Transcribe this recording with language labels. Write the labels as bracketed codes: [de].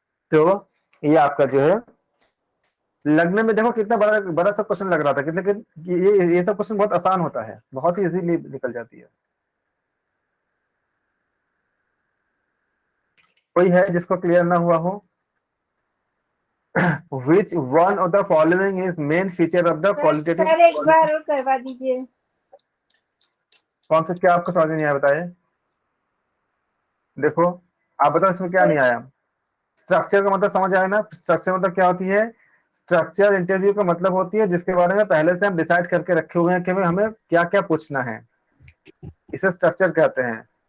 [hi] तो ये आपका जो है लगने में देखो कितना बड़ा बड़ा सा क्वेश्चन लग रहा था, लेकिन ये सब क्वेश्चन बहुत आसान होता है, बहुत ही इजीली निकल जाती है। कोई है जिसको क्लियर ना हुआ हो? [en] Which one of the following is main feature of the qualitative? [hi] Sir एक बार और करवा दीजिए। कौन सा, क्या आपको समझ में नहीं आया बताइए? देखो आप बताओ इसमें क्या नहीं आया। स्ट्रक्चर का मतलब समझ आया ना? स्ट्रक्चर मतलब क्या होती है? स्ट्रक्चर इंटरव्यू का मतलब होती है जिसके बारे में पहले से हम डिसाइड करके रखे हुए हैं कि हमें क्या क्या पूछना है, इसे स्ट्रक्चर कहते हैं।